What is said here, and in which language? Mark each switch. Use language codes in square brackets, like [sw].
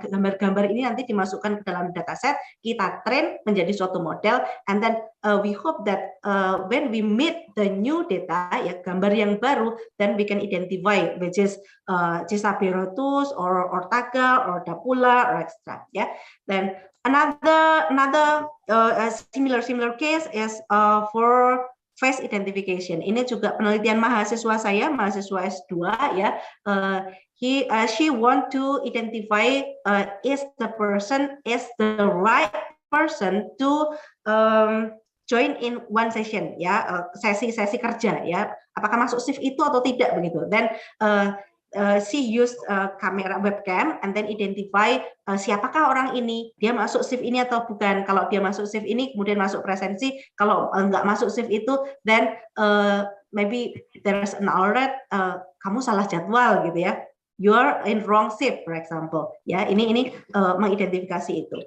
[id] Gambar-gambar ini nanti dimasukkan ke dalam dataset, kita train menjadi suatu model, [en] and then we hope that when we meet the new data ya, [id] gambar yang baru, [en] then we can identify which is Cisaperotus or Tagal or Dapula or extra ya. Then another similar case is for face identification. [id] Ini juga penelitian mahasiswa saya, mahasiswa S2 ya. [en] She want to identify is the person is the right person to join in one session ya, [id] sesi kerja ya. Apakah masuk shift itu atau tidak begitu. Dan [en] she used [id] kamera webcam [en] and then identify [id] siapakah orang ini, dia masuk shift ini atau bukan. Kalau dia masuk shift ini kemudian masuk presensi, kalau enggak masuk shift itu, [en] then maybe there's an alert, [id] kamu salah jadwal gitu ya. [en] You're in wrong shift, for example. [id] Ya, ini mengidentifikasi itu.